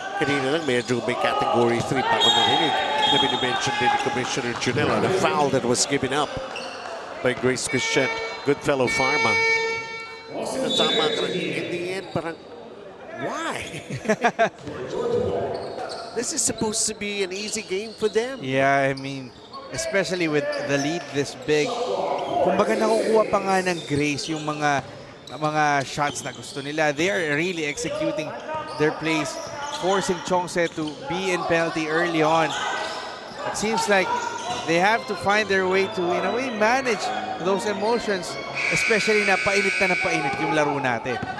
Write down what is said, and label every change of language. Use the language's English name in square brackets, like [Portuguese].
[Filipino] Kanina lang medyo may category 3 pa ako narinig na binimension din ni Commissioner Junel [English] on a foul that was given up by [Filipino] Grace Christian Goodfellow Pharma. Tama ka rin. [English] In the end, parang, why? This is supposed to be an easy game for them. Yeah, I mean, especially with the lead this big. [Filipino] Kumbaga nakukuha pa nga ng Grace yung mga shots na gusto nila. [English] They are really executing their plays, forcing Chongse to be in penalty early on. It seems like they have to find their way to, in a way, manage those emotions, especially [Filipino] na painit yung laro natin.